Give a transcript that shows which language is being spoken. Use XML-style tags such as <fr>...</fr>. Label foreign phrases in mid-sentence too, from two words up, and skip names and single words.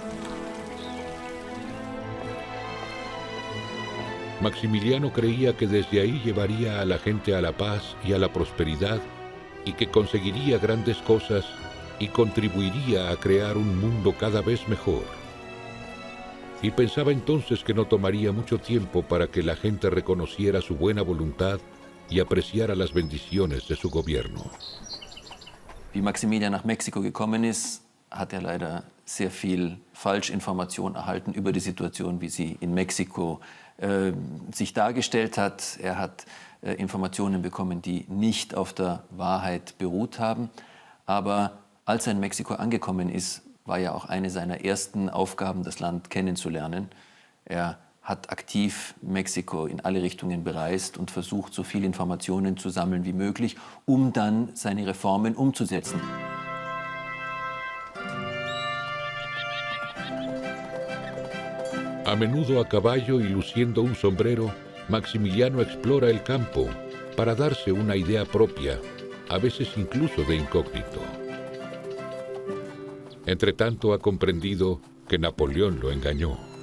<es>Maximiliano creía que desde ahí llevaría a la gente a la paz y a la prosperidad y que conseguiría grandes cosas y contribuiría a crear un mundo cada vez mejor. Y pensaba entonces que no tomaría mucho tiempo para que la gente reconociera su buena voluntad y apreciara las bendiciones de su gobierno.</es> <de>Wie Maximilian nach Mexiko gekommen ist, hat leider sehr viel Falschinformation erhalten über die Situation, wie sie in Mexiko sich dargestellt hat. Er hat Informationen bekommen, die nicht auf der Wahrheit beruht haben. Aber als er in Mexiko angekommen ist, war ja auch eine seiner ersten Aufgaben, das Land kennenzulernen. Er hat aktiv Mexiko in alle Richtungen bereist und versucht, so viele Informationen zu sammeln wie möglich, um dann seine Reformen umzusetzen.</de> <es>A menudo a caballo y luciendo un sombrero, Maximiliano explora el campo para darse una idea propia, a veces incluso de incógnito. Entretanto ha comprendido que Napoleón lo engañó.</es>